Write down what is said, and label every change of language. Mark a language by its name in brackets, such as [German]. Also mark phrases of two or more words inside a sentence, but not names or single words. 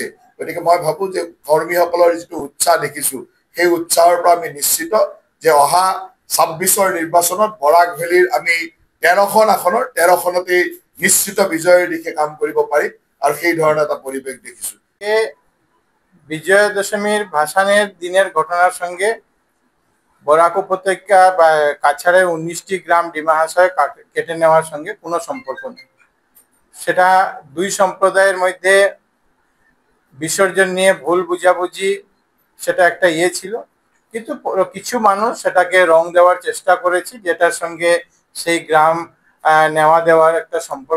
[Assamese] গতিকে মই ভাবো যে কৰ্মীসকলৰ যিটো উৎসাহ দেখিছো, সেই উৎসাহৰ পৰা আমি নিশ্চিত যে অহা 26ৰ নিৰ্বাচনত বৰাক ভেলীৰ আমি 13খন আসনৰ 13খনতেই নিশ্চিত বিজয়ৰ দিশে কাম কৰিব পাৰিম। আৰু সেই ধৰণৰ এটা পৰিৱেশ দেখিছো। [Bangla] বিজয়া দশমীর ভাসানের দিনের ঘটনার সঙ্গে বরাক উপত্যকা বা কাছাড়ের 19টি গ্রাম ডিমা হাসায় কেটে নেওয়ার সঙ্গে কোনো সম্পর্ক নেই। সেটা দুই সম্প্রদায়ের মধ্যে বিসর্জন নিয়ে ভুল বুঝাবুঝি, সেটা একটা ছিল, কিন্তু কিছু মানুষ সেটাকে রং দেওয়ার চেষ্টা করেছে, যেটার সঙ্গে সেই গ্রাম নেওয়া দেওয়ার একটা সম্পর্ক।